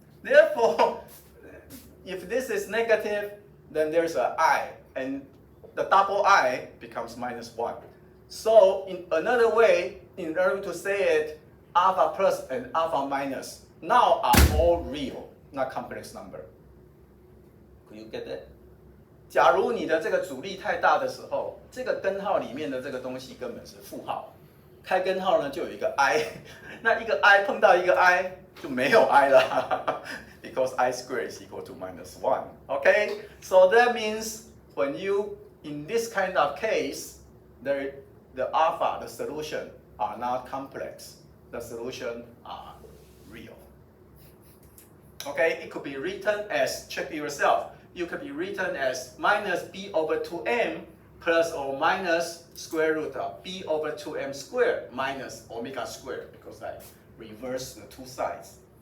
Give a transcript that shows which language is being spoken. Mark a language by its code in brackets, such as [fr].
[en] Therefore, if this is negative, then there's an I, and the double I becomes -1. So in another way, in order to say it, alpha plus and alpha minus now are all real, not complex number. Could you get that? [zh] 假如你的这个阻力太大的时候，这个根号里面的这个东西根本是负号，开根号呢就有一个 I， 那一个 I 碰到一个 I 就没有 I 了， [en] because I squared is equal to -1. Okay, so that means when you in this kind of case, the alpha, the solution are not complex. The solution are real. Okay, it could be written as, check yourself, you could be written as minus b over 2m plus or minus square root of b over 2m squared minus omega squared, because I reverse the two sides.